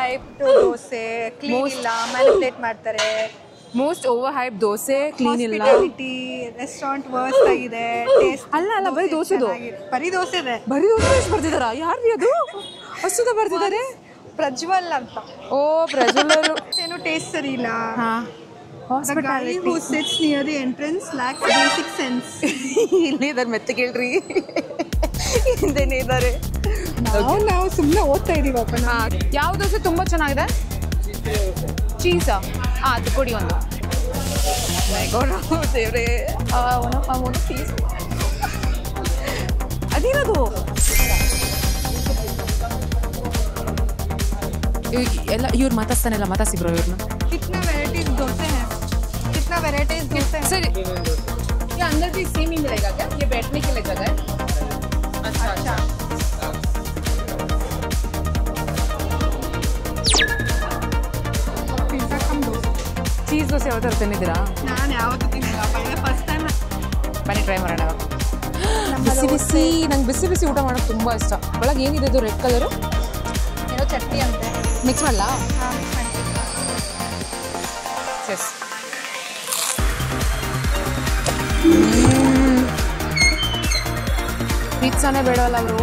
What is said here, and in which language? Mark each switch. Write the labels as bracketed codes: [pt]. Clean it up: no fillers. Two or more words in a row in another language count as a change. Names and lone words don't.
[kn] ದೋಸೆ ಕ್ಲೀನ್ ಇಲ್ಲ, ಮ್ಯಾನಿಪುಲೇಟ್ ಮಾಡ್ತಾರೆ. [en] most over hype [kn] ದೋಸೆ, ಕ್ಲೀನ್ ಇಲ್ಲ. [en] restaurant worst [kn] ಆಗಿದೆ. ಟೇಸ್ಟ್ ಅಲ್ಲ ಬರೀ ದೋಸೆದು. ಬರೀ ದೋಸೆ ಇದೆ. ಬರೀ ದೋಸೆ ಎಷ್ಟು ಬರ್ತಿದಾರಾ? ಯಾರು ಅದು ಅಷ್ಟು ಬರ್ತಿದ್ದಾರೆ? ಪ್ರಜ್ವಲ್ ಅಂತ. ಓ, ಪ್ರಜ್ವಲ್. ಏನು ಟೇಸ್ಟ್ ಸರಿ ಇಲ್ಲ. [en] Hospitality. The guy who sits near the entrance lacks basic sense. [kn] ಇಲ್ಲೇ ಇದ್ದಾರೆ, ಮೆತ್ತ ಕೇಳ್ರಿ. ಹಿಂದೆನೇ ಇದ್ದಾರೆ. ನಾವು ಸುಮ್ಮನೆ ಓದ್ತಾ ಇದೀವಪ್ಪ. ಯಾವ ದೋಸೆ ತುಂಬ ಚೆನ್ನಾಗಿದೆ? ಚೀಸಾ? ಅದು ಕೊಡಿ ಒಂದು. ದೇವ್ರೆ, ಒಂದು ಪೀಸ್. ಅದೇನದು? ಎಲ್ಲ ಇವ್ರು ಮಾತಾಡ್ತಾನೆಲ್ಲ, ಮಾತಾಡ್ಸಿಬ್ರು ಇವ್ರನ್ನ. [hi] कितना वैरायटीज डोसे हैं, कितना वैरायटीज डोसे हैं. सर, ये अंदर भी सेम ही मिलेगा क्या? ये बैठने के लिए जगह है? अच्छा. पिज़्ज़ा कम डोसे. [kn] ಚೀಸ್ ದೋಸೆ ಯಾವತ್ತಾರು ತಿಂದಿದ್ದೀರಾ? ನಾನು ಯಾವತ್ತೂ ತಿನ್ನಿಲ್ಲ, [en] first time. [kn] ಬನ್ನಿ ಟ್ರೈ ಮಾಡೋಣ. ಬಿಸಿ ಬಿಸಿ, ನಂಗೆ ಬಿಸಿ ಬಿಸಿ ಊಟ ಮಾಡೋದು ತುಂಬ ಇಷ್ಟ. ಒಳಗೆ ಏನಿದೆ ಇದು [en] red colour? [kn] ಏನೋ ಚಟ್ನಿ ಅಂತೆ. ಮಿಕ್ಸ್ ಮಾಡಲಾ? ಹಾಂ, ಮಿಕ್ಸ್ ಮಾಡಿ. ಎಸ್. ಪಿಜ್ಜಾನೇ ಬೇಡವಲ್ಲ ಅವರು?